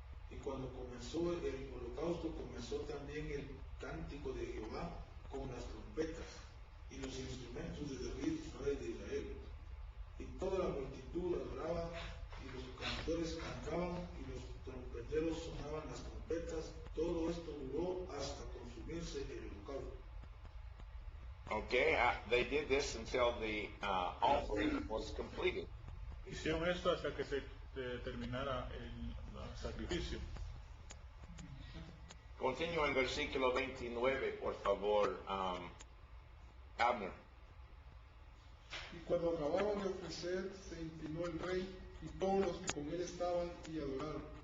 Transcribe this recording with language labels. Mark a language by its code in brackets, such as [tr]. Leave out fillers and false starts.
[es] Y cuando comenzó el holocausto, comenzó también el cántico de Jehová con las trompetas y los instrumentos de David, rey de Israel. Y toda la multitud adoraba, y los cantores cantaban, y los trompeteros sonaban las trompetas. Todo esto duró hasta consumirse el holocausto. [en] Okay, they did this until the offering was completed. [es] Hicieron esto hasta que se terminara el sacrificio. Continúa en versículo 29, por favor, Abner. Y cuando acababan de ofrecer, se inclinó el rey y todos los que con él estaban y adoraron.